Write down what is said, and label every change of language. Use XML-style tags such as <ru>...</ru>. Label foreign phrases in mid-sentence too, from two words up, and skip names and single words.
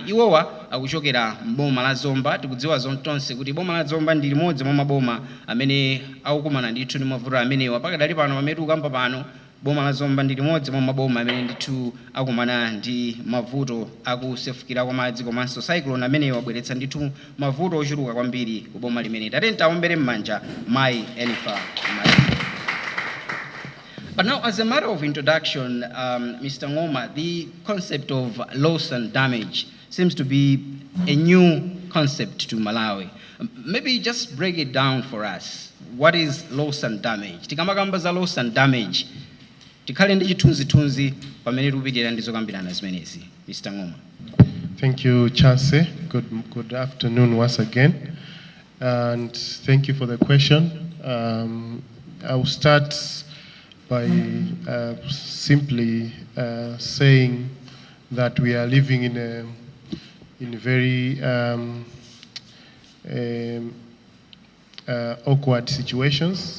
<ny>Iwowa akuchokera m'boma la Zomba. Tikudziwa zontonse kuti boma la Zomba ndi limodzi mwa maboma amene akukumana ndithu ndi mavuto amenewa. Pakadali pano pamene tikukamba pano, boma la Zomba ndi limodzi mwa maboma amene ndithu akumana ndi mavuto akusefukira kwa madzi komanso cyclone amene wabweretsa ndithu mavuto ochuluka kwambiri ku boma limene. Tatenti taombere m'manja Mai Enifa Malembo.</ny> <en>But now, as a matter of introduction, Mr. Ngoma, the concept of loss and damage seems to be a new concept to Malawi. Maybe just break it down for us. What is loss and damage?</en> <ny>Tikamakamba za</ny> <en>loss and damage,</en> <ny>tikhale ndi chithunzithunzi pamene tikupitirira ndi zokambirana zimenezi. Mr. Ngoma.</ny> <en>Thank you, Chance. Good afternoon once again. And thank you for the question. I will start by simply saying that we are living in very awkward situations.</en>